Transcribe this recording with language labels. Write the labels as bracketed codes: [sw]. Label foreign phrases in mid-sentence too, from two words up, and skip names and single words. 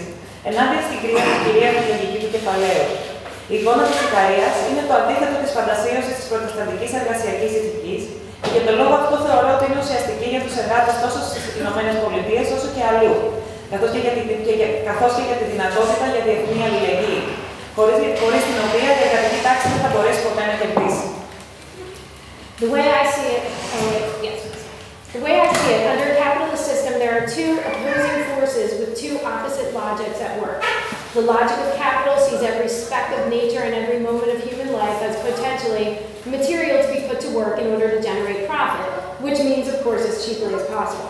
[el] Ενάντια στην κυρίαρχη λογική του κεφαλαίου. Η εικόνα της Ικαρίας είναι το αντίθετο της φαντασίωσης της προτεσταντικής εργασιακής ηθικής και για τον λόγο αυτό θεωρώ ότι είναι ουσιαστική για τους εργάτες τόσο στις ΗΠΑ όσο και αλλού, καθώς και για τη δυνατότητα για διεθνή αλληλεγγύη, χωρίς την οποία η εργατική τάξη δεν θα μπορέσει ποτέ να κερδίσει. [en] The way I see it, under a capitalist system, there are two opposing forces with two opposite logics at work. The logic of capital sees every speck of nature and every moment of human life as potentially material to be put to work in order to generate profit, which means, of course, as cheaply as possible.